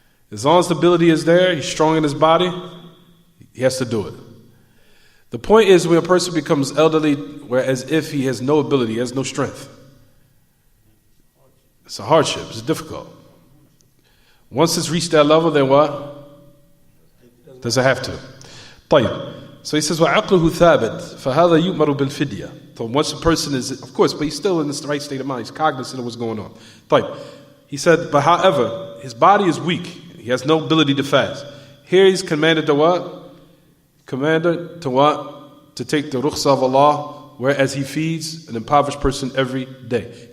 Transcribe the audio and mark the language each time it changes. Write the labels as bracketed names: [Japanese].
[English] As long as the ability is there, he's strong in his body, he has to do it. The point is when a person becomes elderly, whereas if he has no ability, he has no strength. It's a hardship. It's difficult. Once it's reached that level, then what? Does it have to? طيب. So he says, [Arabic] وَعَقْلُهُ ثَابِتْ فَهَذَا يُؤْمَرُ بِالْفِدْيَةِ. [English] So once a person is, of course, but he's still in the right state of mind. He's cognizant of what's going on. [Arabic] طيب. [English] He said, but however, his body is weak. He has no ability to fast. Here he's commanded to what? Commanded to what? To take the rukhsah of Allah, whereas he feeds an impoverished person every day.